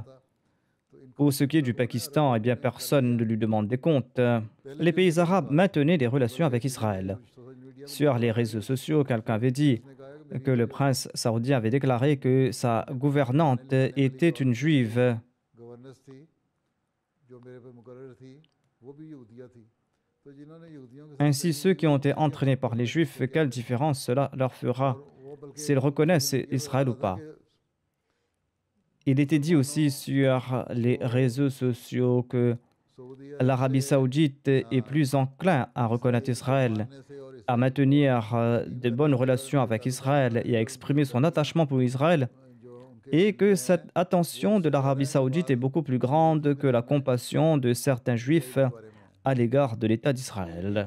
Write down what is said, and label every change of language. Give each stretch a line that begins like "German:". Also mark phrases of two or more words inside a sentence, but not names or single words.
French: Pour ce qui est du Pakistan, eh bien, personne ne lui demande des comptes. Les pays arabes maintenaient des relations avec Israël. Sur les réseaux sociaux, quelqu'un avait dit que le prince saoudien avait déclaré que sa gouvernante était une juive.
Urdu: گورنیس تھی جو میرے پے مقرر تھی وہ بھی یہودیہ تھی تو جنہوں نے یہودیوں کے ساتھ
French: Ainsi, ceux qui ont été entraînés par les Juifs, quelle différence cela leur fera s'ils reconnaissent Israël ou pas? Il était dit aussi sur les réseaux sociaux que l'Arabie saoudite est plus enclin à reconnaître Israël, à maintenir de bonnes relations avec Israël et à exprimer son attachement pour Israël, et que cette attention de l'Arabie saoudite est beaucoup plus grande que la compassion de certains Juifs à l'égard de l'État d'Israël.